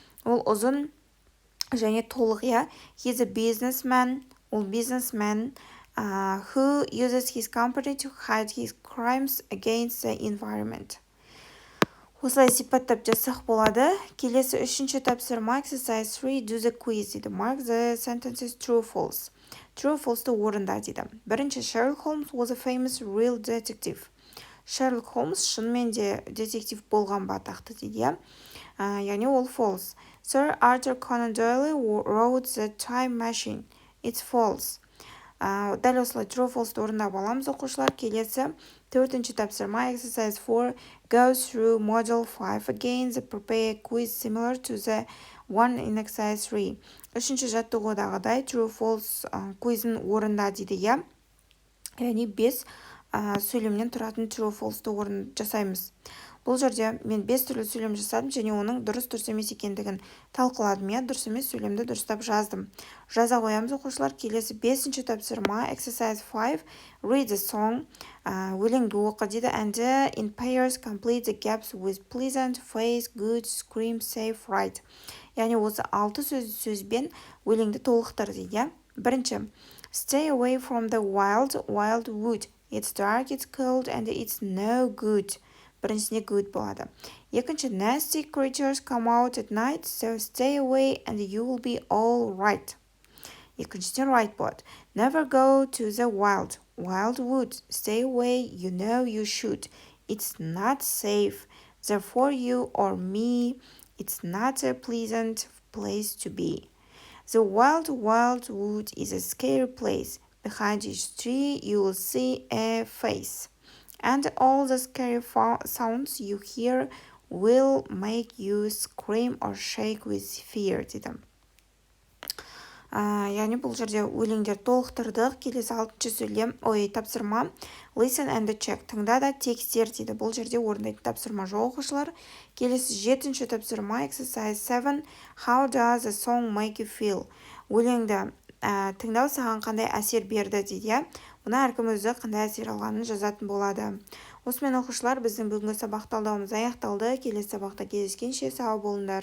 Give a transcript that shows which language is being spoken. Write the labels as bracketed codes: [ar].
[kk] Ол ұзын және толық, yeah? [en] He's a businessman, ол businessman, who uses his company to hide his crimes against the environment. [kk] Осылай сипаттап жазсақ болады. Келесі үшінші тапсырма [en] exercise 3, do the quiz [kk] дейді. [en] Mark the sentences true, false. [kk] True, false'ты орында дейді. [en] Бірінші, Sherlock Holmes was a famous real detective. [kk] Sherlock Holmes шынымен де детектив болған ба атақты дейді. Яғни ол false. [en] Sir Arthur Conan Doyle wrote the time machine. It's false. [kk] Дәл осылай true, false'ты орындап аламыз оқушылар. Келесі төртінші тапсырма [en] exercise 4, go through model 5 again, the prepare quiz similar to the one in exercise 3. [kk] Үшінші жаттығудағыдай true, false quizін орында дейді, иә. Яғни 5 сөйлемнен тұратын true, false'ты орын жасаймыз. Бұл жерде мен 5 түрлі сөйлем жасадым және оның дұрыс емес екендігін талқыладым, иә, дұрыс емес сөйлемді дұрыстап жаздым. Жаза қоямыз оқушылар. Келесі 5-ші тапсырма [en] exercise 5, read the song, [kk] өлеңді оқы дейді, [en] and in pairs complete the gaps with pleasant, face, good, scream, safe, right. [kk] Яғни осы 6 сөзбен өлеңді толықтыр дейді. [en] Бірінші, stay away from the wild wood. It's dark, it's cold, and it's no good. [kk] Біріншісіне good болады. [en] Екінші, nasty creatures come out at night, so stay away and you will be all right. [kk] Екіншісіне right болады. [en] Never go to the wild wood. Stay away, you know you should. It's not safe. Therefore you or me, it's not a pleasant place to be. The wild wood is a scary place. Behind each tree you will see a face. And all the scary sounds you hear will make you scream or shake with fear [kk] дейді. Яғни бұл жерде өлеңдер толықтырдық. Келесі 6-шы сөйлем, тапсырма [en] listen and check. [kk] Тыңда да текстер дейді. Бұл жерде орындайтын тапсырма жоқ оқушылар. Келесі 7-ші тапсырма [en] exercise 7, how does the song make you feel? [kk] Өлеңді тыңдау саған қандай әсер берді дейді. Мұна әркім өзі қандай әсер алғанын жазатын болады. Осымен оқушылар, біздің бүгінгі сабақ талдауымыз аяқталды. Келесі сабақта кездескенше сау болыңдар.